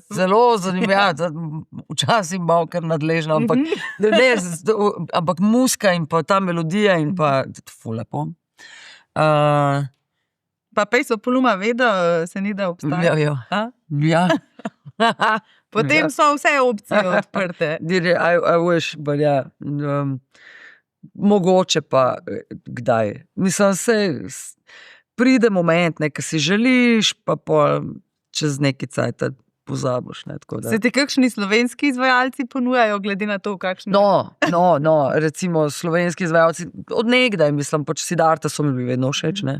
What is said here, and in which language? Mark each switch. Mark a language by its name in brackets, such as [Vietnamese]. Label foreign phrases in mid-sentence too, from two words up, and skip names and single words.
[Slovenian] Zelo zanimivo, ja, včasih malo kar nadležno, ampak muska in pa ta melodija in pa ful lepo. Pa Peso Pluma vedo, Senida obstaja? Ja. Potem so vse opcije odprte. [English] I wish, but [Slovenian] ja. Mogoče pa kdaj. Mislim, pride moment, ki si želiš, pa čez neki cajt pozabiš. Se ti kakšni slovenski izvajalci ponujajo, glede na to, kakšni? No, recimo slovenski izvajalci, od nekdaj, mislim, pač Siddharta so mi bili vedno všeč, ne.